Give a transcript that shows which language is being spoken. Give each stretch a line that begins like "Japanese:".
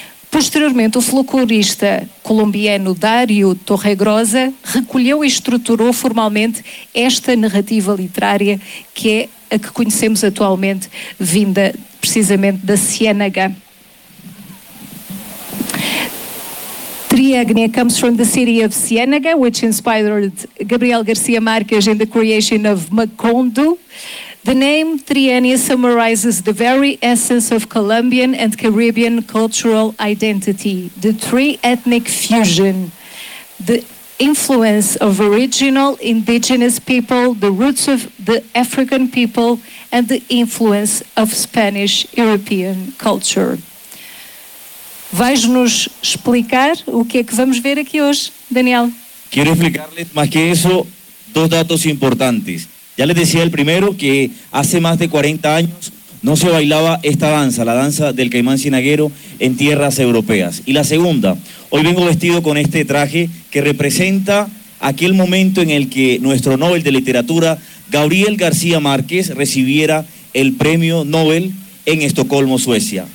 Portuguese: Posteriormente, o folclorista colombiano Dario Torregrosa recolheu e estruturou formalmente esta narrativa literária, que é a que conhecemos atualmente, vinda precisamente da Ciénaga.
English: Triegnia comes from the city of Ciénaga, which inspired Gabriel García Márquez in the creation of Macondo. The name Triegnia summarizes the very essence of Colombian and Caribbean cultural identity, the three ethnic fusion, the influence of original indigenous people, the roots of the African people, and the influence of Spanish European culture.
Portuguese: Vais-nos explicar o que é que vamos ver aqui hoje, Daniel? Quero explicar-lhes, mais que isso, dois dados importantes.
Spanish: Ya les decía el primero que hace más de 40 años no se bailaba esta danza, la danza del caimán cienaguero, en tierras europeas. Y la segunda, hoy vengo vestido con este traje que representa aquel momento en el que nuestro Nobel de Literatura, Gabriel García Márquez, recibiera el premio Nobel en Estocolmo, Suecia.